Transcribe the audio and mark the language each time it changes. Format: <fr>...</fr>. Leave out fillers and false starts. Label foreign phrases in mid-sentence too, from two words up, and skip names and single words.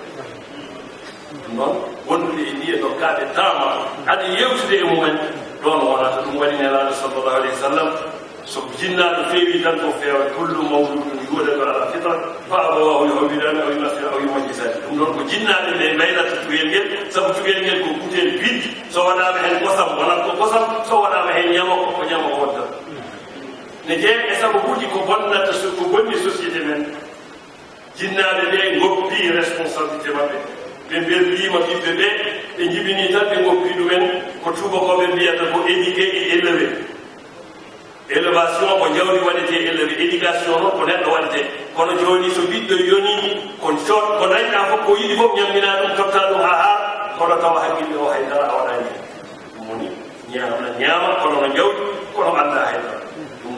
<ff>ɗum noon wondude e ndiye dokkaɓe tama aɗa yewtude e mumen ɗon wonata ɗum waɗi nelaɗo</ff> <ar>صلى الله عليه وسلم</ar> <ff>so jinnaɗo feewi tan ko feewa</ff> <ar>كل مولود يولد على الفطرة فأبواه يهودانه أو ينصرانه أو يمجسانه</ar> <ff>ɗum ɗon ko jinnaɗe nde maynata cugel ngel sabu cugel ngel ko kutel biddi so waɗama hen kosam wonat ko kosam so waɗama hen ñamako ko ñamako wontat ne jeeya e sababuji ko bonnata ko bonni société men jinnaɓe ɓe goppi responsabilité maɓɓe ɓe berlima ɓiɓɓe ɓe ɓe jibini tan ɓe goppi ɗumen ko tubakoɓe mbiyata ko</ff> <fr>éduqué et élevé élevation</fr> <ff>ko jawdi waɗete</ff> <fr>élevé éducation</fr> <ff>noon ko neɗɗo waɗete kono joni so ɓiɗɗo yoni ko dañɗa fof ko yiɗi fof ñammina ɗum totta ɗum ha haa kono tawa hakkille o haydara a waɗani ɗum woni ñaama kono no jawdi kono anda haydara ɗum</ff>